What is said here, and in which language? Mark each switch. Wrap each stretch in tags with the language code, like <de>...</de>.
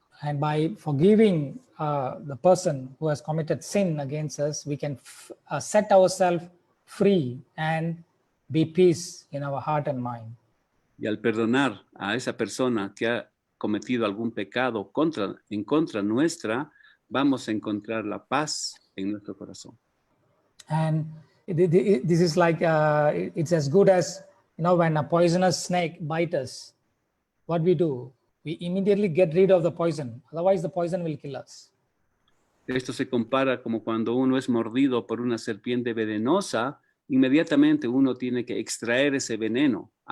<en>And by forgiving the person who has committed sin against us, we can set ourselves free and be peace in our heart and mind.</en> <es>Y al perdonar a esa persona que ha cometido algún pecado en contra nuestra, vamos a encontrar la paz en nuestro corazón.</es> <en>And this is like, it's as good as, when a poisonous snake bites us, what we do? We immediately get rid of the poison. Otherwise, the poison will kill us.</en> <es>Esto se compara como cuando uno es mordido por una serpiente venenosa, inmediatamente uno tiene que extraer ese veneno.</es>